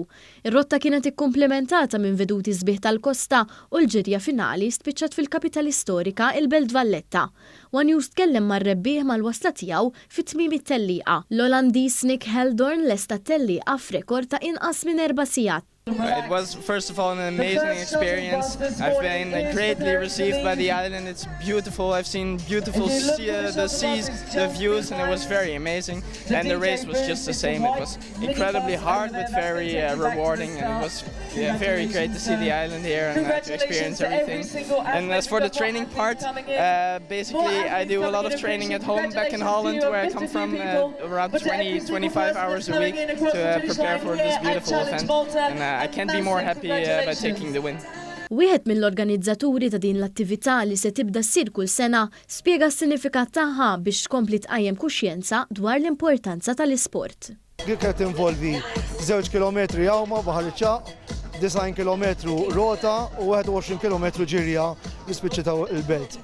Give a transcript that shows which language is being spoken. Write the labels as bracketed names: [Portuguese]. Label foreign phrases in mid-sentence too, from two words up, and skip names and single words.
[Maltese] Ir-rotta kienet ikkumplementata minn veduti sbieħ tal-kosta u l-ġirja finali spiċċat fil-kapitali storika il-Belt Valletta. One News tkellem mar-rebbieħ mal-wasla tiegħu fit-tmiem it-tellieqa. L-Olandiż Nick Heldorn lesta tellieqa f'rekord ta' inqas minn 4 sigħat. [English] It was, first of all, an amazing experience. I've been greatly received by the island. It's beautiful. I've seen beautiful the seas, the views, and it was very amazing. And the race was just the same. It was incredibly hard, but very rewarding. And it was very great to see the island here and to experience everything. And as for the training part, basically I do a lot of training at home back in Holland, where I come from, around 20-25 hours a week to prepare for this beautiful event. And I can't be more happy by taking the win. [Maltese] Wieħed mill-organizzaturi ta' din l-attività li se tibda ssir kull sena spjega s-sinifikat tagħha biex tkompli tqajjem kuxjenza dwar l-importanza tal-isport. Kienet involvi 2 kilometri jawma baħar iċċaq, 9 kilometru rota u 21 kilometru ġirja li spiċċitaw il-belt.